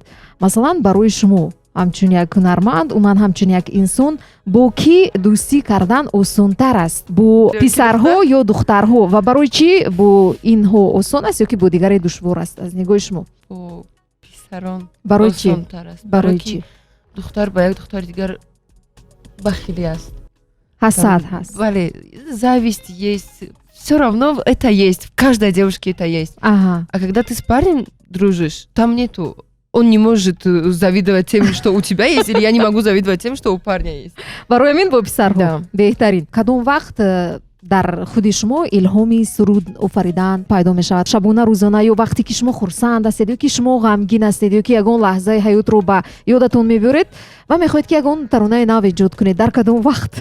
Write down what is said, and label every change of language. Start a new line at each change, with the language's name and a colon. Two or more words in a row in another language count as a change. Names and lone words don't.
Persian: مثلا برای شما همچون یک هنرمند و من همچون یک انسان با کی دوستی کردن آسان‌تر است؟ با پسرها یا دخترها؟ و برای چی با اینها آسان است یا که با دیگری دشوار است از نگاه شما؟ با پسران برای چی؟ برای چی؟ دختر با یک دختر دیگر بخیلی است. حسد هست.
Russian: Вали, зависть есть. Все равно это есть. В каждой девушке это есть. Ага. А когда ты с парнем дружишь, там нету. Он не может завидовать тем, что у тебя есть, или я не могу завидовать тем, что у парня есть.
Persian: برای من با پسرها
Russian: Да.
Persian: بهترین. کدام وقت در خود شما الهامی سرود آفریدن پیدا می شود؟ شبانه روزانه یا وقتی که شما خرسند هستید یا که شما غمگین هستید یا که یگان لحظه حیات رو به یادتون میبرید و میخواید که یگان ترانه نو ایجاد کنید، در کدام وقت؟